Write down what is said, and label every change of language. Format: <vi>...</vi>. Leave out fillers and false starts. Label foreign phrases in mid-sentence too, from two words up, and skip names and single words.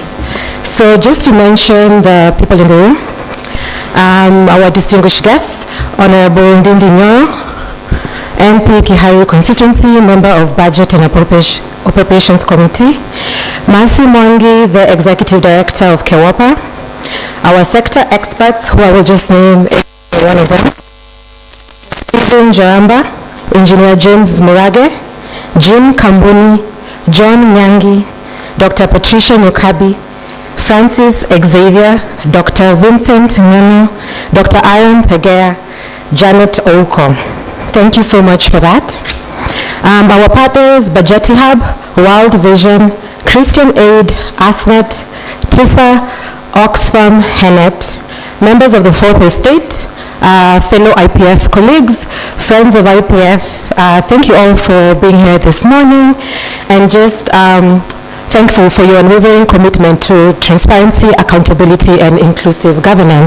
<en>So just to mention the people in the room, our distinguished guests, Honorable Ndindi Nyoro, MP Kiharu Constituency, Member of Budget and Appropriations Committee, Mercy Mwangi, the Executive Director of KEWAPA, our sector experts, who I will just name one of them, Stephen Jaramba, Engineer James Murage, Jim Kambuni, John Nyangi, Dr. Patricia Nukabi, Francis Xavier, Dr. Vincent Ngano, Dr. Aaron Thegea, Janet Ouko. Thank you so much for that. Our partners, Bajeti Hub, World Vision, Christian Aid, ASNET, TISA, Oxfam, Henet, members of the Fourth Estate, fellow IPF colleagues, friends of IPF, thank you all for being here this morning, and just thankful for your unwavering commitment to transparency, accountability, and inclusive governance.</en>